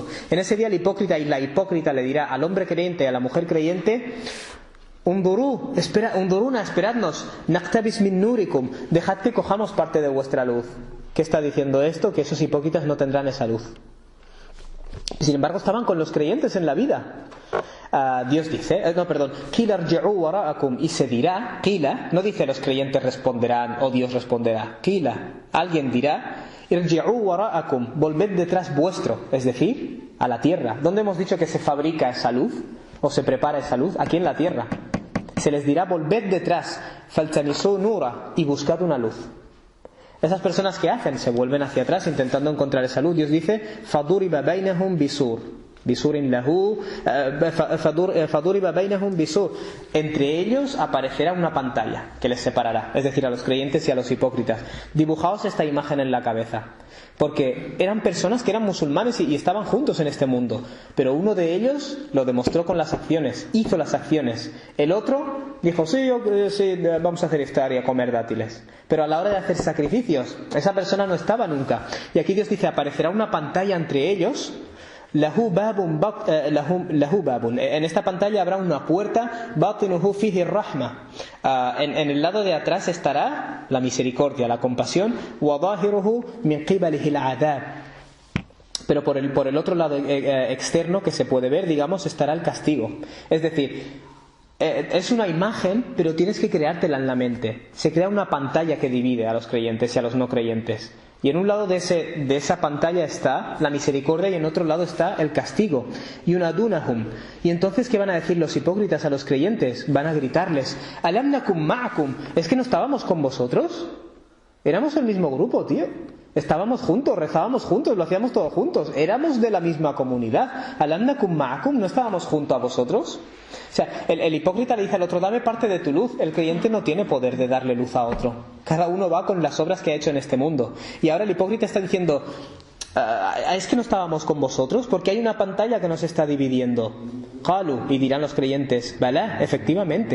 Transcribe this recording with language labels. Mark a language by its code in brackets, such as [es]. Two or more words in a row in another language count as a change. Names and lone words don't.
[es] En ese día el hipócrita y la hipócrita le dirá al hombre creyente y a la mujer creyente, Unduruna, esperadnos, [ar] نقتبس من نوركم, [es] dejad que cojamos parte de vuestra luz. ¿Qué está diciendo esto? Que esos hipócritas no tendrán esa luz. Sin embargo, estaban con los creyentes en la vida. Dios dice, [ar] قيل ارجعوا وراءكم, [es] y se dirá, Qila, no dice los creyentes responderán o Dios responderá, Qila, alguien dirá, [ar] ارجعوا وراءكم, [es] volved detrás vuestro, es decir, a la tierra. ¿Dónde hemos dicho que se fabrica esa luz o se prepara esa luz? Aquí en la tierra. Se les dirá, volved detrás, [ar] فالتمسوا نورا, [es] y buscad una luz. Esas personas que hacen se vuelven hacia atrás intentando encontrar esa luz. Dios dice, [ar] فضرب بينهم بسور، بسور له فضرب بينهم بسور. [es] Entre ellos aparecerá una pantalla que les separará, es decir, a los creyentes y a los hipócritas. Dibujaos esta imagen en la cabeza, porque eran personas que eran musulmanes y estaban juntos en este mundo, pero uno de ellos lo demostró con las acciones, hizo las acciones. El otro dijo, sí, vamos a hacer iftar y a comer dátiles, pero a la hora de hacer sacrificios esa persona no estaba nunca. Y aquí Dios dice, aparecerá una pantalla entre ellos. [ar] له باب, [es] en esta pantalla habrá una puerta, [ar] باطنه فيه رحمة, [es] en el lado de atrás estará la misericordia, la compasión, [ar] وظاهره من قبله الأدب, [es] pero por el otro lado externo que se puede ver, digamos, estará el castigo. Es decir, es una imagen, pero tienes que creártela en la mente. Se crea una pantalla que divide a los creyentes y a los no creyentes. Y en un lado de esa pantalla está la misericordia y en otro lado está el castigo. Yunadunahum. Y entonces, ¿qué van a decir los hipócritas a los creyentes? Van a gritarles, [ar] ألم نكن معكم. [es] ¿Es que no estábamos con vosotros? Éramos el mismo grupo, tío. Estábamos juntos, rezábamos juntos, lo hacíamos todos juntos. Éramos de la misma comunidad. [ar] ألم نكن معكم. [es] ¿No estábamos junto a vosotros? O sea, el hipócrita le dice al otro, dame parte de tu luz. El creyente no tiene poder de darle luz a otro. Cada uno va con las obras que ha hecho en este mundo. Y ahora el hipócrita está diciendo, ¿es que no estábamos con vosotros? Porque hay una pantalla que nos está dividiendo. Qalu, y dirán los creyentes, Balá, efectivamente.